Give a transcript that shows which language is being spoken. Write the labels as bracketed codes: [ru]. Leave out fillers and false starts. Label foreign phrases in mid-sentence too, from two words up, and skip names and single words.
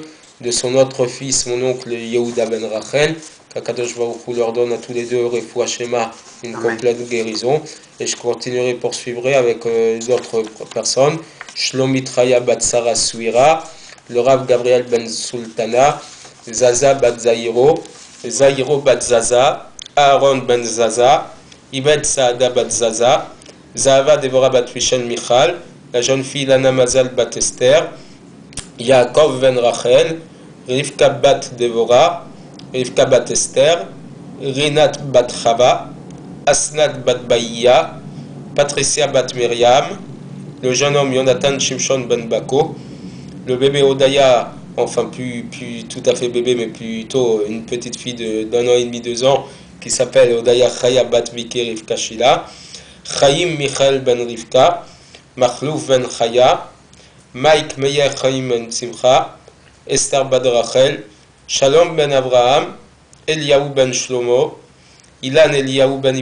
[fr] De son autre fils, mon oncle Yehuda Ben Rachel, qu' [he] הקדוש ברוך הוא [fr] leur donne à tous les deux, [he] רפואה שלמה, [fr] une complète guérison. Et je continuerai, poursuivrai avec d'autres personnes. Shlomit Raya Bat Sarah Suira, le Rav Gabriel Ben Sultana, Zaza Bat Zahiro, Zahiro Bat Zaza, Aaron Ben Zaza, Ibed Saada Bat Zaza, Zahava Devora Bat Rishon Michal, la jeune fille Lana Mazal Bat Esther, Yaakov Ben Rachel, Rivka Bat Devora, Rivka Bat Esther, Rinat Bat Chava, Asnat Bat Baïya, Patricia Bat Myriam, le jeune homme Jonathan Shimshon Ben Bako, le bébé Odaya, enfin plus tout à fait bébé, mais plutôt une petite fille d'un an et demi, 2 ans, qui s'appelle Odaya Chaya Bat Viki Rivka Shila, Chaim Michael Ben Rivka, Machlouf Ben Chaya, Mike Meyer Chaim Ben Simcha, Esther Bat Rachel, Shalom Ben Abraham, Eliaou Ben Shlomo, Ilan Eliaou Ben